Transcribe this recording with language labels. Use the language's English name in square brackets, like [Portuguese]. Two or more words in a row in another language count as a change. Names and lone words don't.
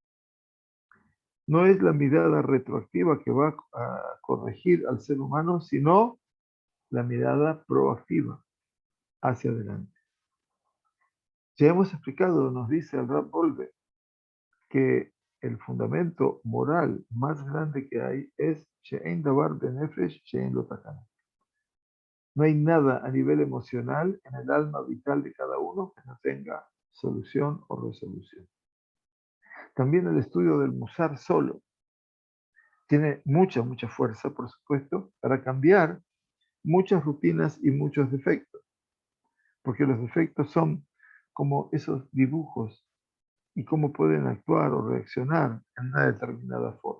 [Spanish] No es la mirada retroactiva que va a corregir al ser humano, sino la mirada proactiva hacia adelante. Ya hemos explicado, nos dice el Rab Volve, que el fundamento moral más grande que hay es [Hebrew] שאין דבר בנפש שאין לו תקנה. [Spanish] No hay nada a nivel emocional en el alma vital de cada uno que no tenga solución o resolución. También el estudio del Musar solo tiene mucha fuerza, por supuesto, para cambiar muchas rutinas y muchos defectos, porque los defectos son como esos dibujos y cómo pueden actuar o reaccionar en una determinada forma.